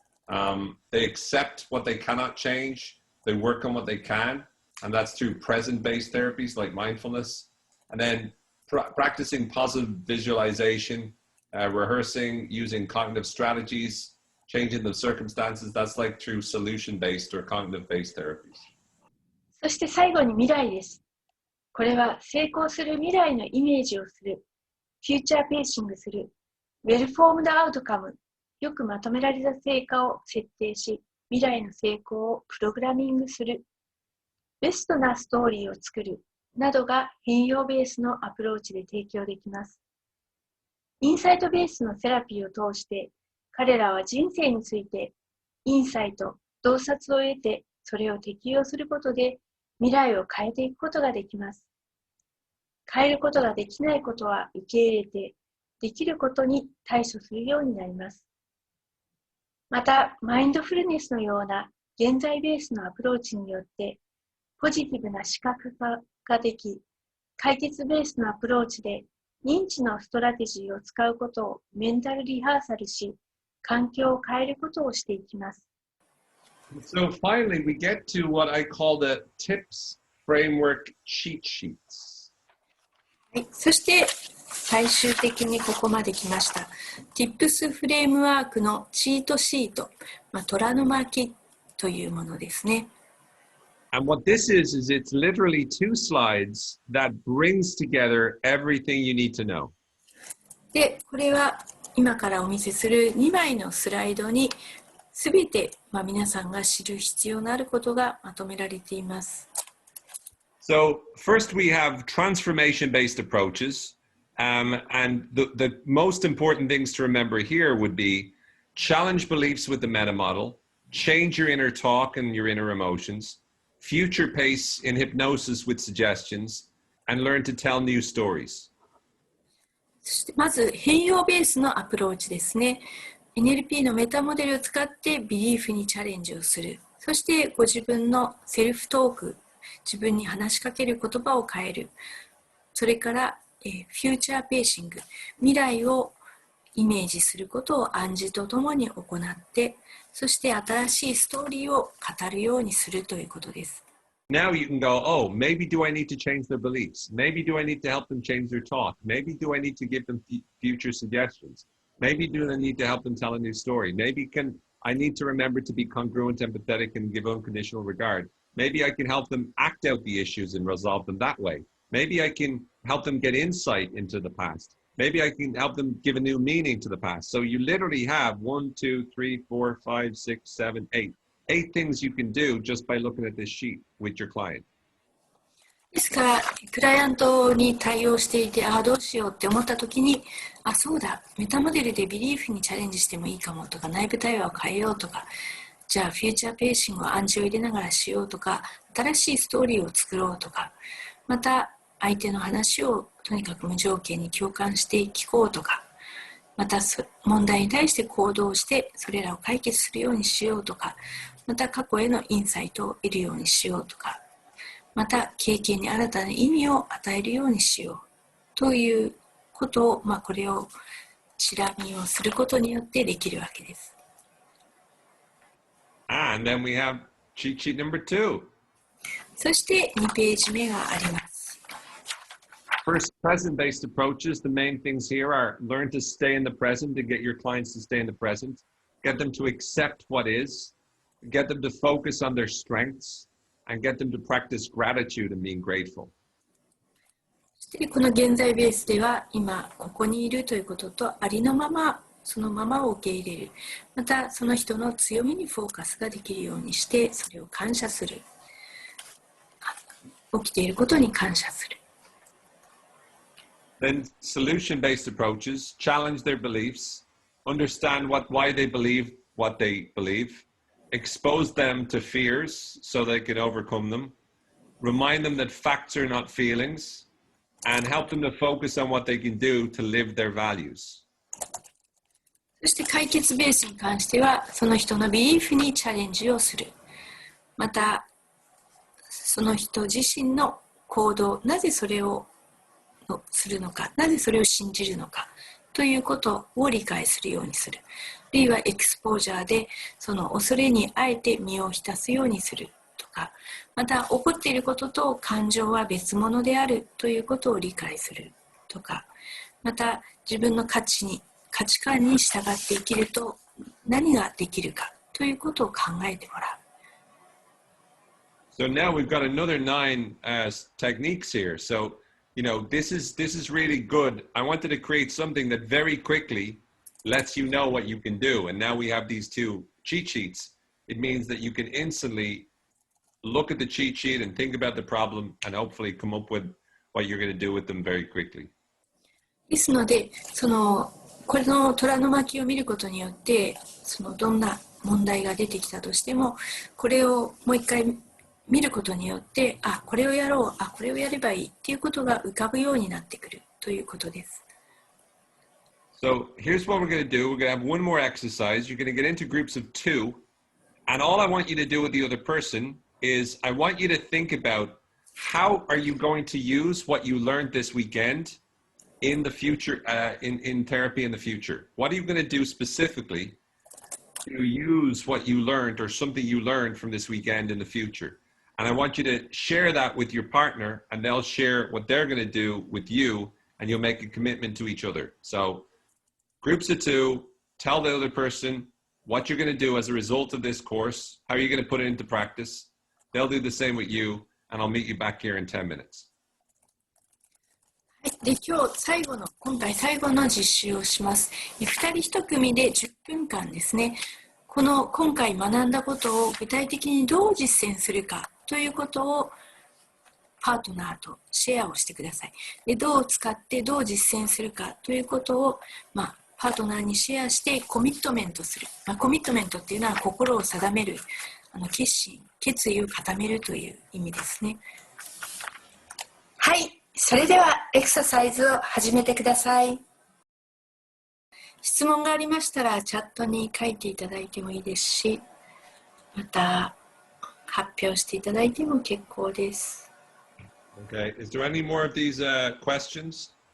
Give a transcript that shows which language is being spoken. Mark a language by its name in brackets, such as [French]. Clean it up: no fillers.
[English] They accept what they cannot change. They work on what they can, and that's through present-based therapies like mindfulness. And then practicing positive visualization, rehearsing, using cognitive strategies, changing the circumstances. That's like through solution-based or cognitive-based therapies. [Japanese] そして最後に未来です。これは成功する未来のイメージをする、フューチャーペーシングする、ウェルフォームドアウトカム、よくまとめられた成果を設定し、未来の成功をプログラミングする、ベストなストーリーを作る、などが変容ベースのアプローチで提供できます。インサイトベースのセラピーを通して、彼らは人生についてインサイト、洞察を得て、それを適用することで未来を変えていくことができます。変えることができないことは受け入れて、できることに対処するようになります。また、マインドフルネスのような現在ベースのアプローチによって、ポジティブな視覚化ができ、解決ベースのアプローチで認知のストラテジーを使うことをメンタルリハーサルし、環境を変えることをしていきます。 [English] So finally, we get to what I call the T.I.P.S framework cheat sheets. [Japanese] はい、そして最終的にここまで来ました。 T.I.P.Sフレームワークのチートシート、虎の巻というものですね。 [English] And what this is it's literally 2 slides that brings together everything you need to know. [Japanese] で、これは今からお見せする2枚のスライドにすべて、皆さんが知る必要のあることがまとめられています。 [English] So first we have transformation-based approaches. And the most important things to remember here would be challenge beliefs with the meta model, change your inner talk and your inner emotions, future pace in hypnosis with suggestions, and learn to tell new stories. [Japanese] そしてまず変容ベースのアプローチですね。NLP のメタモデルを使ってビリーフにチャレンジをする。そしてご自分のセルフトーク、自分に話しかける言葉を変える。それからフューチャーペーシング、未来をイメージすることを暗示とともに行って、そして新しいストーリーを語るようにするということです。 [English] Now you can go, oh, maybe do I need to change their beliefs? Maybe do I need to help them change their talk? Maybe do I need to give them future suggestions? Maybe do I need to help them tell a new story? Maybe I need to remember to be congruent, empathetic, and give unconditional regard. Maybe I can help them act out the issues and resolve them that way. Maybe I can help them get insight into the past. Maybe I can help them give a new meaning to the past. So you literally have 1, 2, 3, 4, 5, 6, 7, 8. 8 things you can do just by looking at this sheet with your client. [Japanese] ですから、クライアントに対応していて、どうしようって思った時に、そうだ、メタモデルでビリーフにチャレンジしてもいいかもとか、内部対話を変えようとか、じゃあフューチャーペーシングを暗示を入れながらしようとか、新しいストーリーを作ろうとか、また相手の話をとにかく無条件に共感して聞こうとか、また問題に対して行動してそれらを解決するようにしようとか、また過去へのインサイトを得るようにしようとか、また経験に新たな意味を与えるようにしようということを、これをチラ見をすることによってできるわけです。 [English] And then we have cheat sheet number 2. [Japanese] そして2ページ目があります。 [English] First, present-based approaches. The main things here are learn to stay in the present, to get your clients to stay in the present, get them to accept what is, get them to focus on their strengths, and get them to practice gratitude and being grateful. [Japanese] そしてこの現在ベースでは今ここにいるということとありのままそのままを受け入れる。またその人の強みにフォーカスができるようにしてそれを感謝する。起きていることに感謝する。 [English] Then solution-based approaches challenge their beliefs, understand why they believe what they believe, expose them to fears so they can overcome them, remind them that facts are not feelings, and help them to focus on what they can do to live their values. [Japanese] そして解決ベースに関しては、その人のビリーフにチャレンジをする。また、その人自身の行動、なぜそれをするのか、なぜそれを信じるのかということを理解するようにする。あるいはエクスポージャーでその恐れにあえて身を浸すようにするとか、また起こっていることと感情は別物であるということを理解するとか、また自分の価値観に従って生きると何ができるかということを考えてもらう。 [English] So now we've got another 9 techniques here. So, this is really good. I wanted to create something that very quickly lets you know what you can do. And now we have these 2 cheat sheets. It means that you can instantly look at the cheat sheet and think about the problem and hopefully come up with what you're going to do with them very quickly. [Japanese] ですので、これの虎の巻を見ることによって、どんな問題が出てきたとしても、これをもう一回見ることによって、これをやろう、これをやればいいっていうことが浮かぶようになってくるということです。 [English] So here's what we're going to do. We're going to have one more exercise. You're going to get into groups of 2. And all I want you to do with the other person is I want you to think about how are you going to use what you learned this weekend in the future, in therapy in the future. What are you going to do specifically to use what you learned or something you learned from this weekend in the future? And I want you to share that with your partner, and they'll share what they're going to do with you, and you'll make a commitment to each other. So groups of 2, tell the other person what you're going to do as a result of this course, how are you going to put it into practice. They'll do the same with you, and I'll meet you back here in 10 minutes. [Japanese] はい、で今回最後の実習をします。 2人1組で10分間ですね。今回学んだことを具体的にどう実践するかということをパートナーとシェアをしてください。でどう使ってどう実践するかということを、パートナーにシェアしてコミットメントする。コミットメントっていうのは心を定める、決意を固めるという意味ですね。はい、それではエクササイズを始めてください。質問がありましたらチャットに書いていただいてもいいですし、また発表していただいても結構です。 [English] Okay. Is there any more of these questions?